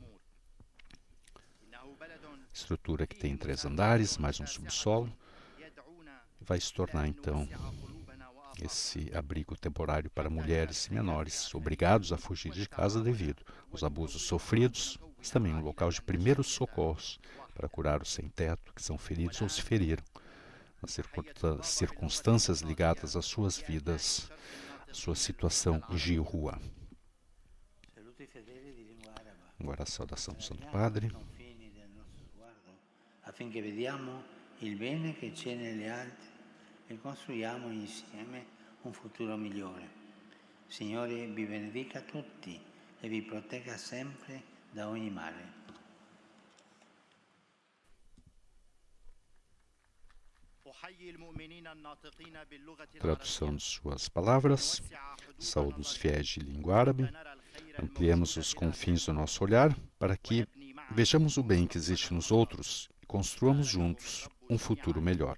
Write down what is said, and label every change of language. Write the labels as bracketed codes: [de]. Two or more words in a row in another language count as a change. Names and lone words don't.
[pt] Estrutura que tem 3 andares, mais um subsolo, vai se tornar então esse abrigo temporário para mulheres e menores obrigados a fugir de casa devido aos abusos sofridos, mas também um local de primeiros socorros para curar os sem-teto que são feridos ou se feriram nas circunstâncias ligadas às suas vidas, à sua situação de rua. Agora a saudação do Santo Padre. [it] Affinché vediamo il bene che c'è negli altri e costruiamo insieme un futuro migliore. Signore vi benedica tutti e vi protegga sempre da ogni male. [pt] Tradução de suas palavras. Saúde os fiéis de língua árabe. Ampliemos os confins do nosso olhar para que vejamos o bem que existe nos outros e construamos juntos um futuro melhor.